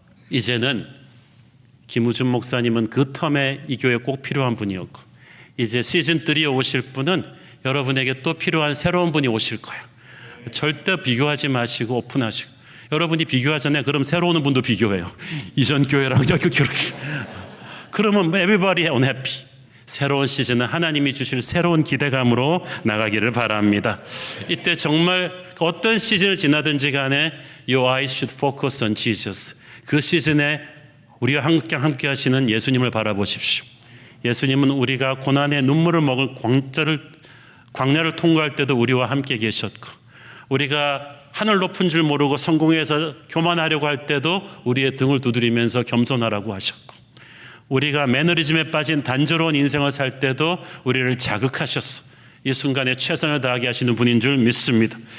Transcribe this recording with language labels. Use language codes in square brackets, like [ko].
[ko] 이제는 김우준 목사님은 그 텀에 이 교회에 꼭 필요한 분이었고, 이제 시즌 3에 오실 분은 여러분에게 또 필요한 새로운 분이 오실 거예요. 절대 비교하지 마시고 오픈하시고. 여러분이 비교하잖아요. 그럼 새로 오는 분도 비교해요. 이전 교회랑 여기 교회. 그러면 [en] everybody unhappy. [ko] 새로운 시즌은 하나님이 주실 새로운 기대감으로 나가기를 바랍니다. 이때 정말 어떤 시즌을 지나든지 간에 [en] Your eyes should focus on Jesus. [ko] 그 시즌에 우리와 함께 하시는 예수님을 바라보십시오. 예수님은 우리가 고난의 눈물을 먹을 광야를 통과할 때도 우리와 함께 계셨고, 우리가 하늘 높은 줄 모르고 성공해서 교만하려고 할 때도 우리의 등을 두드리면서 겸손하라고 하셨고, 우리가 매너리즘에 빠진 단조로운 인생을 살 때도 우리를 자극하셔서 이 순간에 최선을 다하게 하시는 분인 줄 믿습니다.